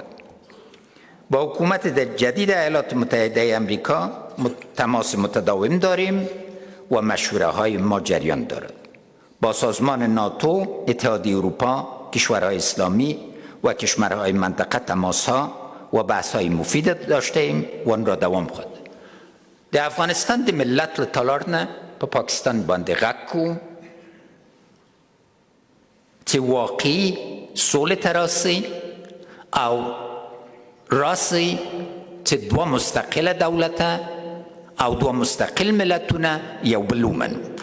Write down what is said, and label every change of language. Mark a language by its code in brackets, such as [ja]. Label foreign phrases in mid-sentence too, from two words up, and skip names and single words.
[fa] با حکومت جدید ایالات متحده امریکا تماس متداوم داریم و مشوره های ما جریان دارد. با سازمان ناتو، اتحادیه اروپا، کشورهای اسلامی و کشورهای منطقه تماس ها و بحث های مفید داشته ایم و آن را دوام خواهد. [ps] د افغانستان د ملت له تالار نه په پاکستان باندې غږ کوو چې واقعي سولې ته راسي او راسي چې دوه مستقله دولته او دوه مستقل ملتونه یو بل ومنو.